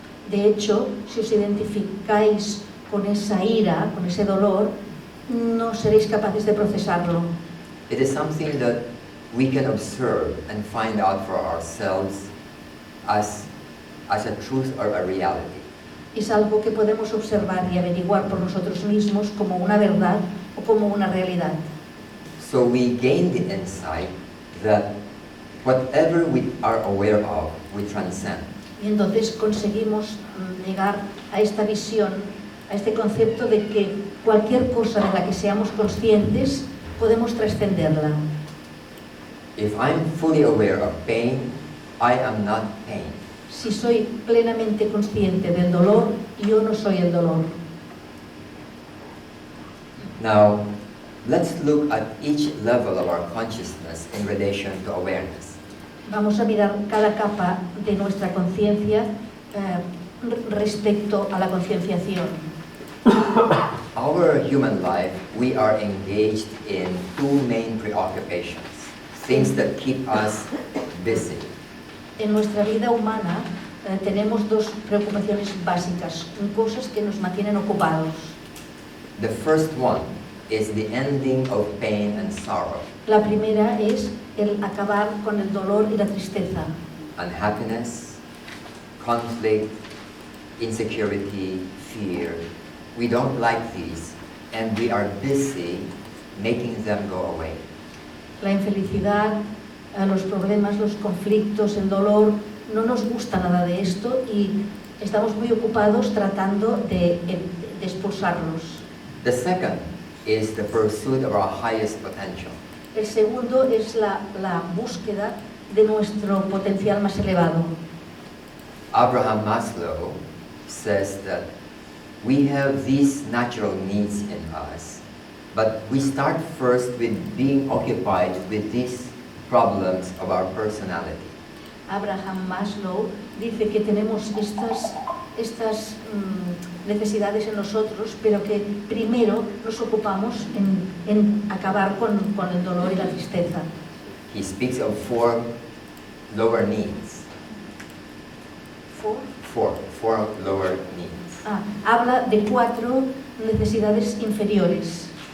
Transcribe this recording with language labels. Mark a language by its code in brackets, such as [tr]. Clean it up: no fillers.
[es] De hecho, si os identificáis con esa ira, con ese dolor, no seréis capaces de procesarlo. [en] It is something that we can observe and find out for ourselves as a truth or a reality. [es] Es algo que podemos observar y averiguar por nosotros mismos como una verdad o como una realidad. [en] So we gain the insight that whatever we are aware of, we transcend. [es] Y entonces conseguimos llegar a esta visión, a este concepto de que cualquier cosa de la que seamos conscientes, podemos trascenderla. [en] If I'm fully aware of pain, I am not pain. [es] Si soy plenamente consciente del dolor, yo no soy el dolor. [en] Now, let's look at each level of our consciousness in relation to awareness. [es] Vamos a mirar cada capa de nuestra conciencia respecto a la concienciación. [en] Our human life, we are engaged in two main preoccupations, things that keep us busy. [es] En nuestra vida humana tenemos dos preocupaciones básicas, cosas que nos mantienen ocupados. [en] The first one is the ending of pain and sorrow. [es] La primera es el acabar con el dolor y la tristeza. [en] Unhappiness, conflict, insecurity, fear. We don't like these, and we are busy making them go away. [es] La infelicidad, los problemas, los conflictos, el dolor, no nos gusta nada de esto y estamos muy ocupados tratando de expulsarlos. [en] The second is the pursuit of our highest potential. [es] El segundo es la búsqueda de nuestro potencial más elevado. [en] Abraham Maslow says that we have these natural needs in us, but we start first with being occupied with these problems of our personality. [es] Abraham Maslow dice que tenemos estas necesidades en nosotros, pero que primero nos ocupamos en acabar con el dolor y la tristeza. [en] He speaks of four lower needs. Four lower needs. [es] Habla de 4 necesidades inferiores.